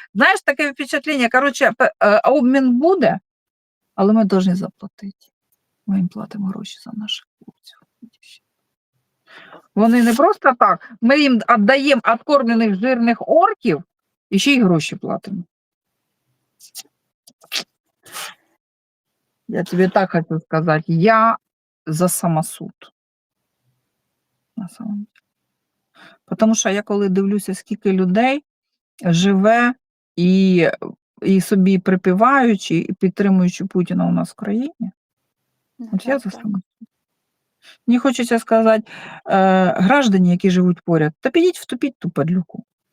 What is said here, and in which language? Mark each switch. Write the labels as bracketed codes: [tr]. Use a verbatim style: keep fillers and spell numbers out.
[uk] Знаєш, таке впечатлення, коротше, пе- е, обмін буде, але ми повинні заплатити. Ми їм платимо гроші за наших хлопців. Вони не просто так. Ми їм віддаємо откормлених жирних орків і ще й гроші платимо. [ru] Я тебе так хочу сказать, я за самосуд на самом деле. Потому [uk] що я коли дивлюся, скільки людей живе і, і собі припіваючи, і підтримуючи Путіна у нас в країні, На от я за так. самосуд. Мені хочеться сказати, е, граждані, які живуть поряд, та підіть втопіть ту падлюку.